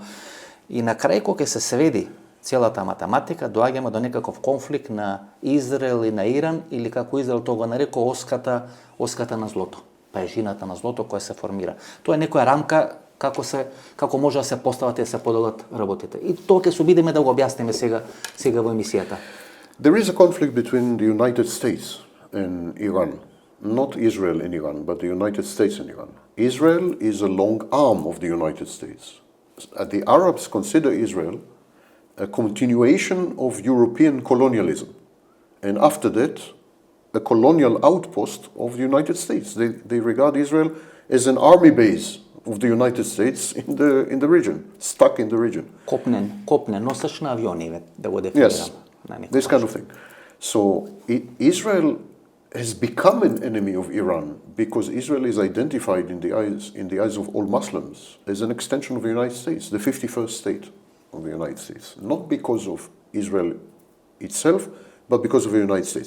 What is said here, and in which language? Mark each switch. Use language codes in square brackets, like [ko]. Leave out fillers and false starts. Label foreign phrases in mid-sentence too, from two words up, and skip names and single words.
[mk] И на крај кога се сведи целата математика, доаѓаме до некаков конфликт на Израел и на Иран, или како Израел тоа го нарекува оската на злото, паежината на злото која се формира. Тоа е некоја рамка како може да се постават и да се подолат работите. И тоа ќе се обидеме да го објасниме сега во емисијата. [en] There is a conflict between the United States and Iran. Not Israel and Iran, but the United States and Iran. Israel is a long arm of the United States. The Arabs consider Israel a continuation of European colonialism. And after that, a colonial outpost of the United States. They regard Israel as an army base of the United States in the region, stuck in the region. [mk] Копнен, носач на авиони, да го дефинирам. [en] Yes, this kind of thing. So Israel has become an enemy of Iran because Israel is identified in the eyes of all Muslims as an extension of the United States, the 51st state of the United States. Not because of Israel itself, but because of the United States.